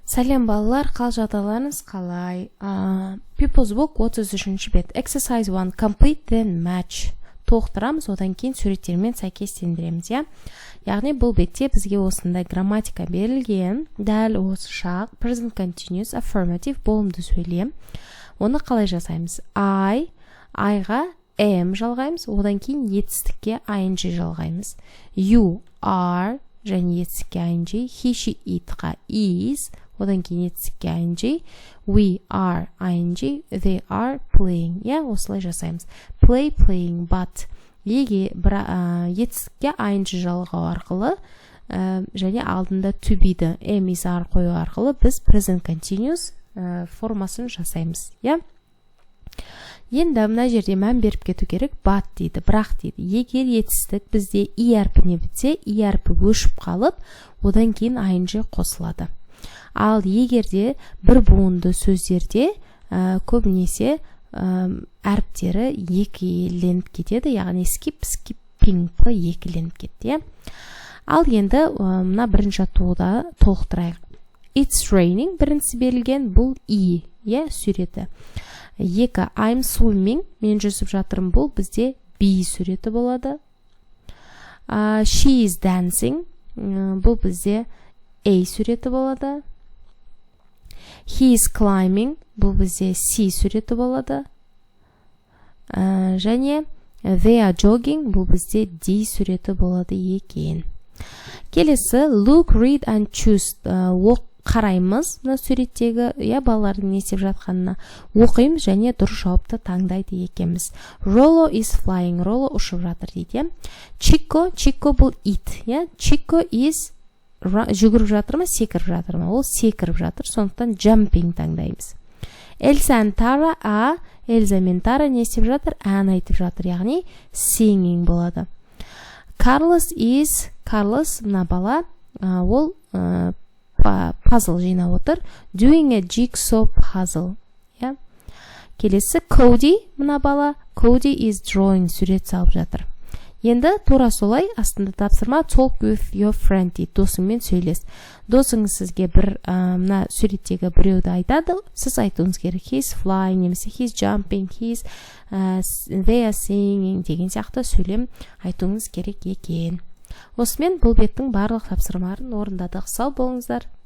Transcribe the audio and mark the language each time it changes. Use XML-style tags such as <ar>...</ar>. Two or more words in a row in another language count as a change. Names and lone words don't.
<kk>Сәлем балалар, қал жағдайларыңыз қалай? People's Book 33-ші бет. Exercise 1.</kk> <en>Complete then match.</en> <kk>Толықтырамыз, одан кейін суреттермен сәйкестендіреміз, я? Яғни бұл бетте бізге осындай грамматика берілген. Дәл осы шақ,</kk> <en>present continuous,</en> <kk>affirmative, болымды сөйлем. Оны қалай жасаймыз? I-ға am жалғаймыз, одан кейін етістікке ing жалғаймыз.</kk> <en>You are,</en> <kk>және етістікке ing,</kk> <en>he, she,</en> <kk>it-ға is, одан кейін етістікке ing,</kk> <en>we are ing, they are playing.</en> <kk>Осылай жасаймыз.</kk> <en>Play, playing, but.</en> <kk>Еге етістікке ing жалғау арқылы және алдында</kk> <en>to be-</en> <kk>ді</kk> <en>am is are</en> <kk>қою арқылы біз</kk> <en>present continuous</en> <kk>формасын жасаймыз. Енді мына жерде мән беріп кету керек, but дейді, бірақ дейді. Егер етістік бізде i әрпіне бітсе, i әрпі өшіп қалып, одан кейін ing қосылады. Ал егерде бір буынды сөздерде көбінесе әріптері екіленіп кетеді, яғни skipping екіленіп кетті. Ал енді мына бірінші атуыда толықтырайық.</kk> <en>It's raining</en> <kk>бірінші берілген, бұл i, суреті. Екі,</kk> <en>I'm swimming,</en> <kk>мен жүзіп жатырмын, бұл бізде be суреті болады.</kk> <en>She is dancing,</en> <kk>бұл бізде a суреті болады.</kk> <en>He is climbing,</en> <kk>бұл бізде C суреті болады. Және</kk> <en>they are jogging,</en> <kk>бұл бізде D суреті болады екен. Келесі,</kk> <en>look, read and choose.</en> <kk>Қараймыз, мына суреттегі, балалардың не істеп жатқанына оқимыз және дұрыс жауапты таңдайды екенбіз.</kk> <en>Rollo is flying,</en> <kk>Rollo ұшып жатыр дейді. Chico бұл it. Chico is жүгіріп жатыр ма, секіріп жатыр ма? Ол секіріп жатыр, сондықтан jumping таңдаймыз. Elsa and Tara, Elsa мен Tara не істеп жатыр? Ән айтып жатыр, яғни singing болады. Carlos, мына бала, ол puzzle жинап отыр.</kk> <en>Doing a jigsaw puzzle.</en> <kk>Келесі, Cody, мына бала,</kk> <en>Cody is drawing,</en> <kk>сурет салып жатыр. Енді тура солай астында тапсырма</kk> <en>talk with your friend</en> <kk>дейді, досыңмен сөйлес. Досыңыз сізге бір мына суреттегі біреуді айтады, сіз айтуыңыз керек.</kk> <en>He's flying,</en> <kk>немесе</kk> <en>he's jumping, they are singing</en> <kk>деген сияқты сөйлем айтуыңыз керек екен. Осымен бұл беттің барлық тапсырмаларын орындадық. Сау болыңыздар.</kk>